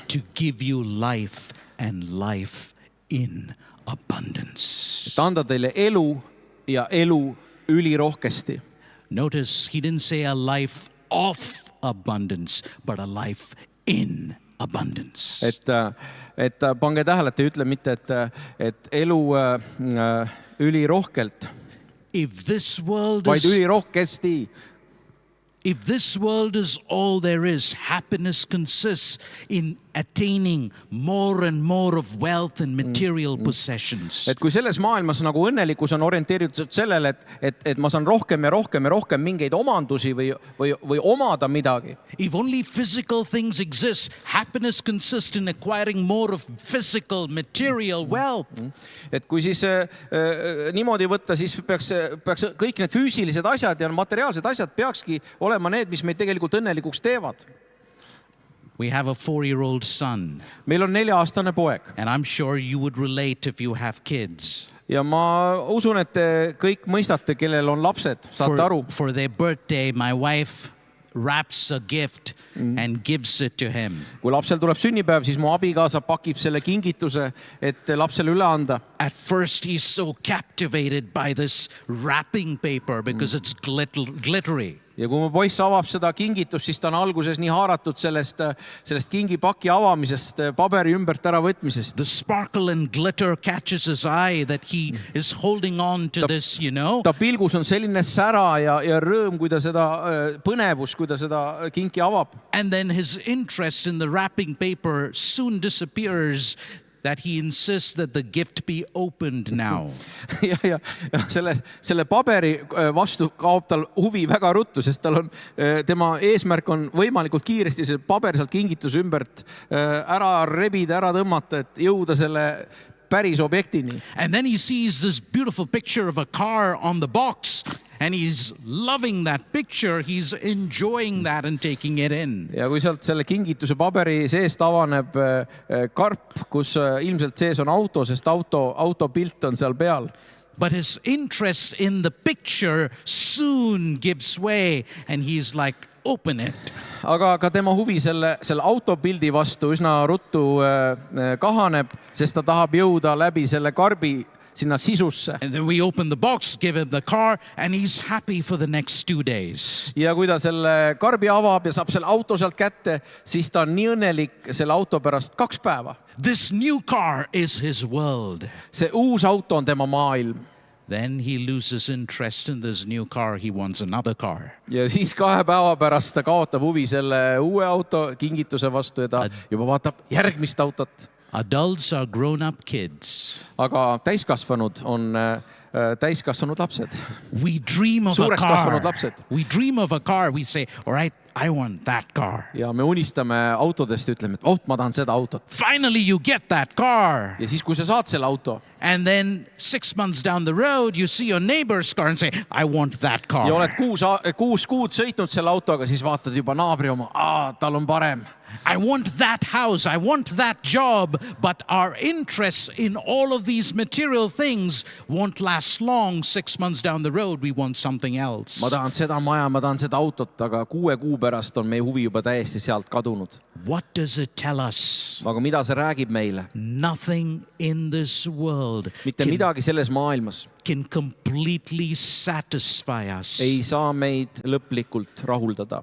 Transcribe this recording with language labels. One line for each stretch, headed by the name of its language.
English: to give you life and life in abundance.
Estonian: et anda teile elu ja elu ülirohkesti.
English: Notice he didn't say a life of abundance, but a life in abundance.
Estonian: Et pange tähele, et ei ütle mitte, et elu ülirohkelt,
English: If this world
Estonian: vaid
English: is
Estonian: ülirohkesti.
English: If this world is all there is, happiness consists in attaining more and more of wealth and material possessions.
Estonian: Et kui selles maailmas nagu õnnelikkus on orienteeritud sellele, et ma saan rohkem ja rohkem ja rohkem mingeid omandusi või omada midagi.
English: If only physical things exist, happiness consists in acquiring more of physical material wealth.
Estonian: Et kui siis niimoodi võtta, siis peaks kõik need füüsilised asjad ja materiaalsed asjad peakski olema need, mis meid tegelikult õnnelikuks teevad.
English: We have a 4-year-old son,
Estonian: Meil on 4-aastane poeg
English: and I'm sure you would relate if you have kids.
Estonian: ja ma usun, et te kõik mõistate, kellel on lapsed, saate aru.
English: For their birthday, my wife wraps a gift and gives it to him.
Estonian: Kui lapsel tuleb sünnipäev, siis mu abikaasa pakib selle kingituse, et lapsele üle anda.
English: At first, he's so captivated by this wrapping paper because it's glittery.
Estonian: Ja kui mu poiss avab seda kingitust, siis ta on alguses nii haaratud sellest kingipaki avamisest, paberi ümbert ära võtmisest.
English: The sparkle and glitter catches his eye that he is holding on to this, you know.
Estonian: Ta pilgus on selline sära ja rõõm, kui ta seda põnevus, kui ta seda kinki avab.
English: And then his interest in the wrapping paper soon disappears, that he insists that the gift be opened now.
Estonian: ja selle paberi vastu kaob tal huvi väga ruttu, sest tema eesmärk on võimalikult kiiresti see paber sealt kingituse ümbert ära rebida, ära tõmmata, et jõuda selle päris objektini.
English: And then he sees this beautiful picture of a car on the box and he's loving that picture. He's enjoying that and taking it in.
Estonian: Ja kui sealt selle kingituse paberi seest avaneb karp, kus ilmselt sees on auto, sest auto pilt on seal peal.
English: But his interest in the picture soon gives way and he's like, open it.
Estonian: Aga ka tema huvi selle autopildi vastu üsna ruttu kahaneb, sest ta tahab jõuda läbi selle karbi sinna sisusse.
English: And then we open the box, give him the car, and he's happy for the next 2 days.
Estonian: Ja kui ta selle karbi avab ja saab selle auto sealt kätte, siis ta on nii õnnelik selle auto pärast 2 päeva.
English: This new car is his world.
Estonian: See uus auto on tema maailm.
English: Then he loses interest in this new car. He wants another car.
Estonian: ja siis 2 päeva pärast ta kaotab huvi selle uue auto kingituse vastu ja ta juba vaatab järgmist autot.
English: Adults are grown-up kids.
Estonian: Aga täiskasvanud on täiskasvanud lapsed.
English: We dream of a
Estonian: Suureks kasvanud
English: car.
Estonian: lapsed.
English: We dream of a car. We say, all right, I want that car.
Estonian: Ja me unistame autodest ja ütleme, et ma tahan seda autot.
English: Finally, you get that car.
Estonian: Ja siis, kui sa saad selle auto
English: And then 6 months down the road, you see your neighbor's car and say, I want that car.
Estonian: ja oled 6 kuud sõitnud selle autoga, siis vaatad juba naabri oma, tal on parem.
English: I want that house, I want that job, but our interests in all of these material things won't last long. 6 months down the road, we want something else.
Estonian: ma tahan seda maja, ma tahan seda autot, aga 6 kuu pärast on meie huvi juba täiesti sealt kadunud.
English: What does it tell us?
Estonian: Aga mida see räägib meile?
English: Nothing in this world
Estonian: Mitte midagi selles maailmas
English: can completely satisfy us.
Estonian: ei saa meid lõplikult rahuldada.